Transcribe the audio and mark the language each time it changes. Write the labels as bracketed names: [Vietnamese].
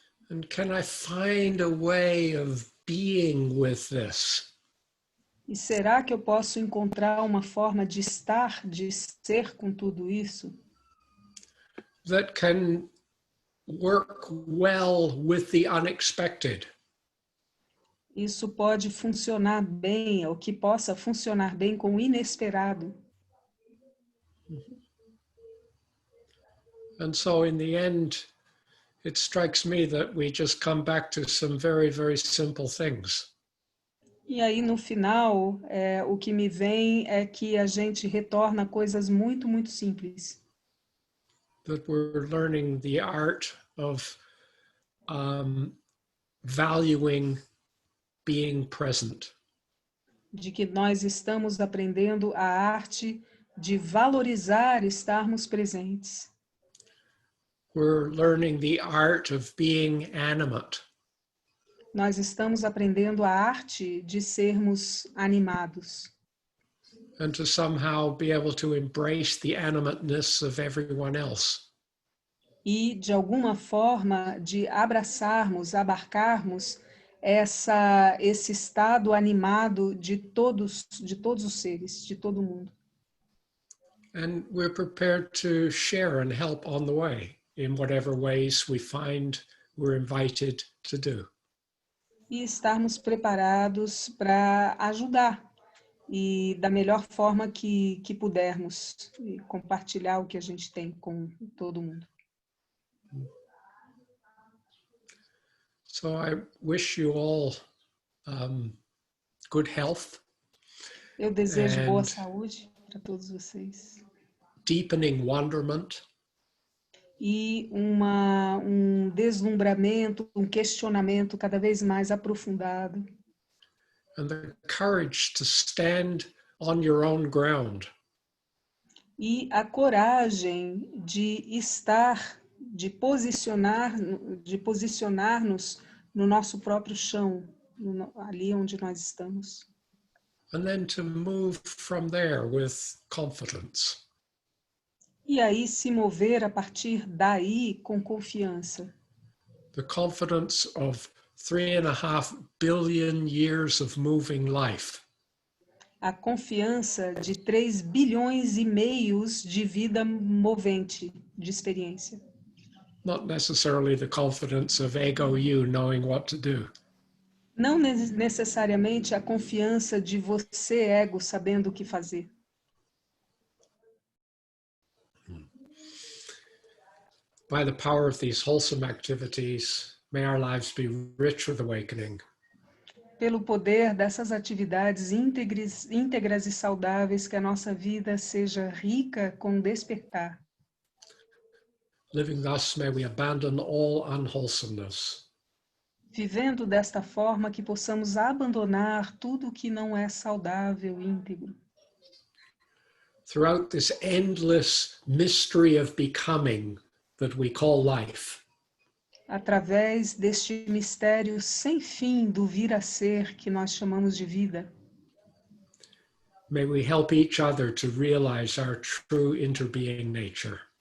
[English] And can I find a way of being with this? [Portuguese] E será que eu posso encontrar uma forma de estar, de ser com tudo isso? [English] That can work well with the unexpected. [Portuguese] Isso pode funcionar bem, ou que possa funcionar bem com o inesperado. [English] And so in the end, it strikes me that we just come back to some very, very simple things. [Portuguese] E aí, no final, o que me vem é que a gente retorna a coisas muito, muito simples. [English] That we're learning the art of valuing being present. [Portuguese] De que nós estamos aprendendo a arte de valorizar estarmos presentes. [English] We're learning the art of being animate. [Portuguese] Nós estamos aprendendo a arte de sermos animados. [English] And to somehow be able to embrace the animateness of everyone else. [Portuguese] E, de alguma forma, de abraçarmos, abarcarmos esse estado animado de todos os seres, de todo mundo. [English] And we're prepared to share and help on the way in whatever ways we find we're invited to do. [Portuguese] E estarmos preparados para ajudar e da melhor forma que pudermos e compartilhar o que a gente tem com todo mundo. [English] So I wish you all good health. [Portuguese] Eu desejo boa saúde para todos vocês. [English] Deepening wonderment. [Portuguese] E um deslumbramento, um questionamento cada vez mais aprofundado. [English] And the courage to stand on your own ground. [Portuguese] E a coragem de estar, de posicionar-nos no nosso próprio chão, ali onde nós estamos. [English] And then to move from there with confidence. [Portuguese] E aí se mover a partir daí com confiança. [English] The confidence of 3.5 billion years of moving life. [Portuguese] A confiança de 3 bilhões e meios de vida movente, de experiência. [English] Not necessarily the confidence of ego you knowing what to do. [Portuguese] Não necessariamente a confiança de você, ego, sabendo o que fazer. [English] By the power of these wholesome activities, may our lives be rich with awakening. [Portuguese] Pelo poder dessas atividades íntegras e saudáveis, que a nossa vida seja rica com despertar. [English] Living thus, may we abandon all unwholesomeness. [Portuguese] Vivendo desta forma, que possamos abandonar tudo que não é saudável e íntegro. [English] Throughout this endless mystery of becoming that we call life. [Portuguese] Através deste mistério sem fim do vir a ser que nós chamamos de vida. [English] May we help each other to realize our true interbeing nature.